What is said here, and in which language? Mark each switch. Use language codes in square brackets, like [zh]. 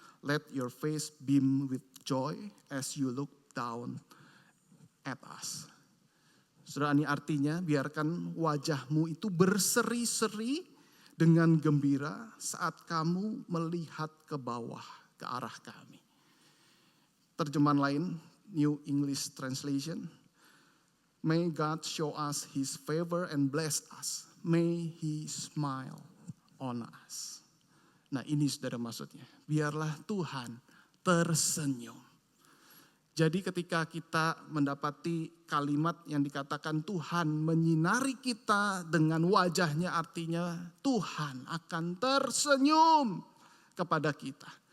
[en] Let your face beam with joy as you look down at us." [id] Saudara, ini artinya biarkan wajahmu itu berseri-seri dengan gembira saat kamu melihat ke bawah, ke arah kami. Terjemahan lain, [en] New English Translation, "May God show us His favor and bless us. May He smile on us." [id] Nah, ini saudara maksudnya. Biarlah Tuhan tersenyum. Jadi ketika kita mendapati kalimat yang dikatakan Tuhan menyinari kita dengan wajahnya, artinya Tuhan akan tersenyum kepada kita.